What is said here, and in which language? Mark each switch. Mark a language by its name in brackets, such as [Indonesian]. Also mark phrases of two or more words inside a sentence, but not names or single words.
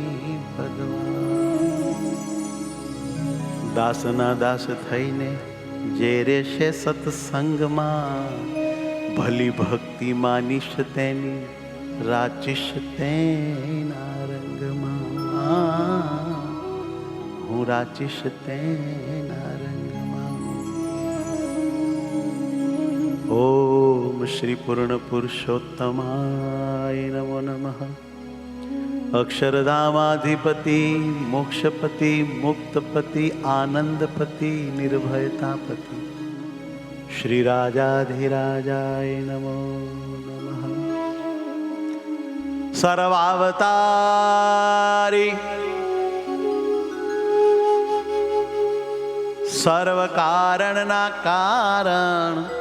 [Gujarati] ભગવાન દાસના દાસ થઈને જે રેશે સત્સંગમાં ભલી ભક્તિ માનીશ તેની રાચીશ તેના રંગમાં હું રાચીશ તેના રંગમાં [Sanskrit] ઓમ શ્રી પૂર્ણ પુરુષોત્તમાય નમો નમઃ अक्षरधामाधिपति मोक्षपति मुक्तपति आनंदपति निर्भयतापति श्री राजाधिराजाय नमो नमः [Gujarati] સર્વાવતારી સર્વ કારણ ના કારણ